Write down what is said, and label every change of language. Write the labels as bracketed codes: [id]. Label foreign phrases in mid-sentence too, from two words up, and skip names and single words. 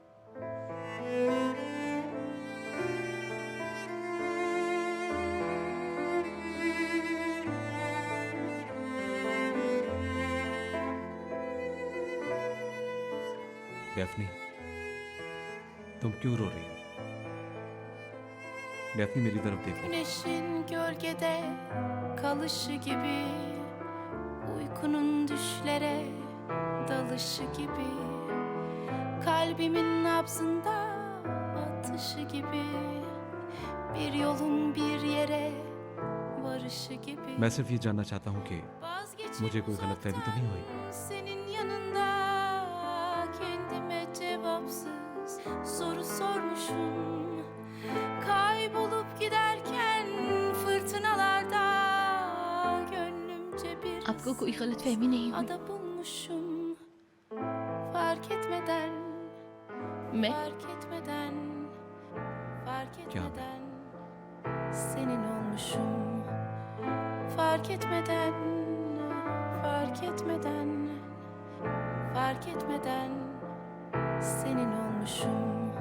[hi] डेफनी, तुम क्यों रो रही हो? डेफनी मेरी तरफ देखो। [tr] Güneşin gölgede kalışı gibi, uykunun düşlere dalışı gibi, kalbimin nabzında atışı gibi, bir yolun bir yere varışı gibi. [hi] मैं सिर्फ ये जानना चाहता हूँ कि मुझे कोई गलतफहमी तो नहीं हुई? [tr] Senin yanında kendime cevapsız soru sormuşum. Kaybolup giderken fırtınalarda gönlümce bir [hi] आपको कोई गलतफहमी नहीं हुई? [tr] ada bulmuşum. Fark etmeden, [hi] मैं [tr] fark etmeden, fark etmeden senin olmuşum. Fark etmeden, fark etmeden, fark etmeden senin olmuşum.